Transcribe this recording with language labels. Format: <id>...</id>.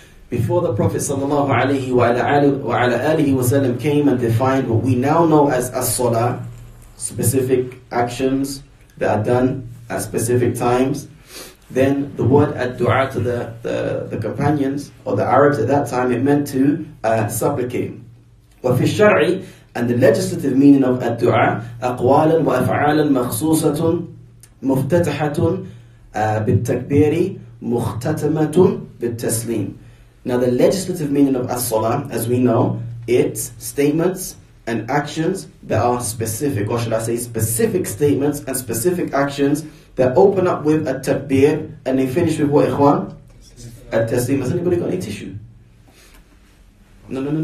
<en>Before the Prophet ﷺ came and defined what we now know as as-salah, specific actions that are done at specific times, then the word ad-du'a to the companions or the Arabs at that time, it meant to supplicate.</en> <ar>وَفِي الشَّرْعِ,</ar> <en>and the legislative meaning of ad-du'a,</en> <ar>أَقْوَالًا وَأَفْعَالًا مَخْصُوصَةٌ مُفْتَتَحَةٌ بِالتَّكْبِيرِ مُخْتَتَمَةٌ بِالتَّسْلِيمِ.</ar> <en>Now the legislative meaning of as-salah, as we know, it's statements and actions that are specific, or should I say specific statements and specific actions that open up with a takbir and they finish with what, ikhwan? At-taslim. Has anybody got any tissue? No.</en>